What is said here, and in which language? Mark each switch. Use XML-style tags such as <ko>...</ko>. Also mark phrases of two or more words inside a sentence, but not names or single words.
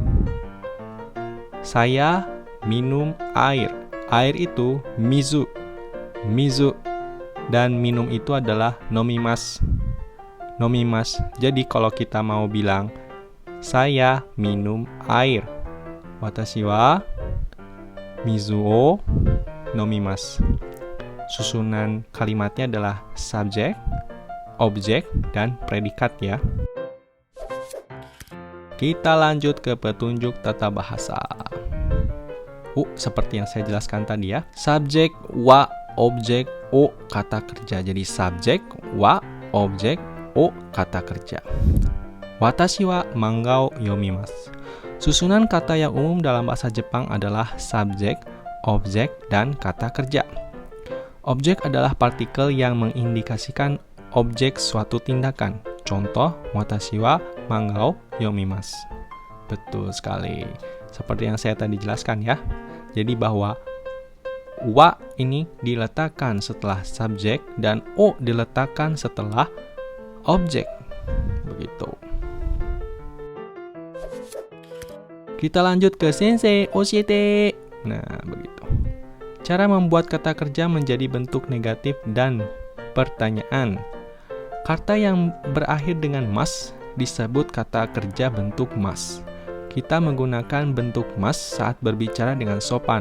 <id>Saya minum air. Air itu mizu. Mizu. Dan minum itu adalah nomimasu. Nomimasu. Jadi kalau kita mau bilang saya minum air,</id> <ja>私は水を飲みます.</ja> <id>Susunan kalimatnya adalah subjek, objek, dan predikat ya. Kita lanjut ke petunjuk tata bahasa. Seperti yang saya jelaskan tadi ya. Subjek, wa, objek, o, kata kerja. Jadi subjek, wa, objek, o, kata kerja.</id> <ja>私は漫画を読みます.</ja> <id>Susunan kata yang umum dalam bahasa Jepang adalah subjek, objek, dan kata kerja. Objek adalah partikel yang mengindikasikan objek suatu tindakan. Contoh,</id> <ja>私は漫画を読みます.</ja> <id>Betul sekali. Seperti yang saya tadi jelaskan ya. Jadi bahwa wa ini diletakkan setelah subjek dan o diletakkan setelah objek. Begitu. Kita lanjut ke</id> <ja>先生教えて.</ja> <id>Nah, begitu. Cara membuat kata kerja menjadi bentuk negatif dan pertanyaan. Kata yang berakhir dengan mas disebut kata kerja bentuk mas. Kita menggunakan bentuk mas saat berbicara dengan sopan.</id>